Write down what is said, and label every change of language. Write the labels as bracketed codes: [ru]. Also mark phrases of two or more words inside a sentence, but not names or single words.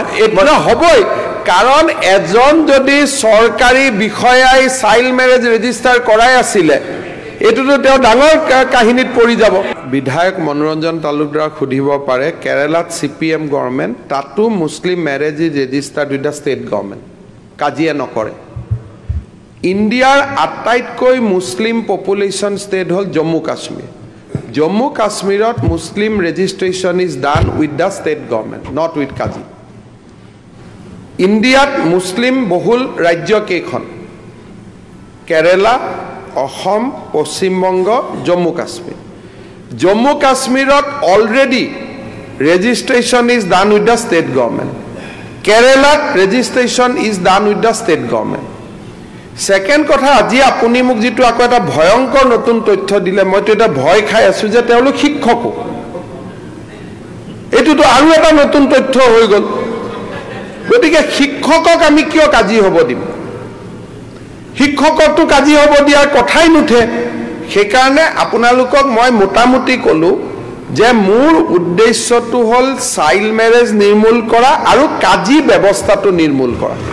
[as] এইটো হ'বই কাৰণ এজন যদি চৰকাৰী বিষয়াই [en] child marriage register [as] কৰাই আছিলে এইটোতো তেওঁ ডাঙৰ কাহিনীত পৰি যাব বিধায়ক মনোৰঞ্জন তালুকদাৰক সুধিব পাৰে কেৰালাত CPM [en] গভৰ্ণমেণ্ট তাতো Muslim marriage is registered with the state government [as] কাজিয়া নকৰে ইণ্ডিয়াৰ আটাইতকৈ [en] Muslim population state হ'ল জম্মু কাশ্মীৰত Muslim registration is done with the state government not with Kazi ইণ্ডিয়াত মুছলিম [as] বহুল ৰাজ্য কেইখন কেৰালা অসম পশ্চিমবংগ জম্মু কাশ্মীৰত [en] already registration is done with the state government [as] কেৰালাত [en] registration is done with the state government [as] সেকেন্ড কথা আজি আপুনি মোক যেটো আকৌ এটা ভয়ংকৰ নতুন তথ্য দিলে মইতো এটা ভয় খাই আছো যে তেওঁলোক শিক্ষকও এটোতো আৰু এটা নতুন তথ্য হৈ গল গতিকে শিক্ষকক আমি কিয় কাজি হ'ব দিম শিক্ষককটো কাজি হ'ব দিয়াৰ কথাই নুঠে সেইকাৰণে আপোনালোকক মই মোটামুটি কলো যে মোৰ উদ্দেশ্যটো হ'ল [en] child marriage [as] নিৰ্মূল কৰা আৰু কাজি ব্যৱস্থাটো নিৰ্মূল কৰা